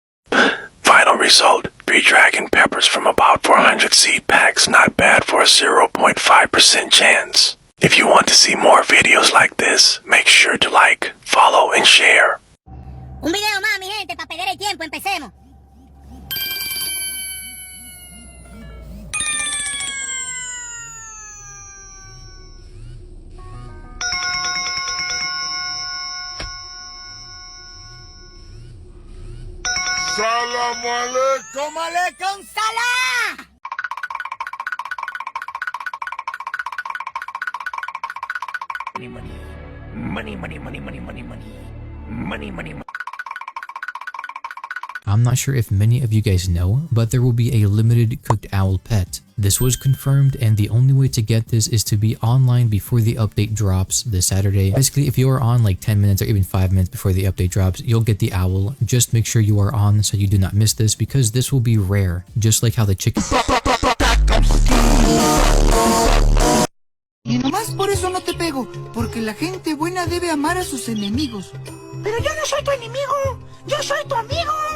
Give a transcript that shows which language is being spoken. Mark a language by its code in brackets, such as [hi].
[en] Final result, 3 dragon peppers from about 400 seed packs. Not bad for a 0.5% chance. If you want to see more videos like this, make sure to like, follow, and share. [es] Un video más, mi gente, para perder el tiempo, empecemos. [ar] Salam alaikum. Alaikum salam. [en] Money. I'm not sure if many of you guys know, but there will be a limited cooked owl pet. This was confirmed, and the only way to get this is to be online before the update drops this Saturday. Basically, if you are on like 10 minutes or even 5 minutes before the update drops, you'll get the owl. Just make sure you are on so you do not miss this, because this will be rare, just like how the chicken... [es] Y nomás por eso no te pego, porque la gente buena debe amar a sus enemigos. Pero yo no soy tu enemigo, yo soy tu amigo.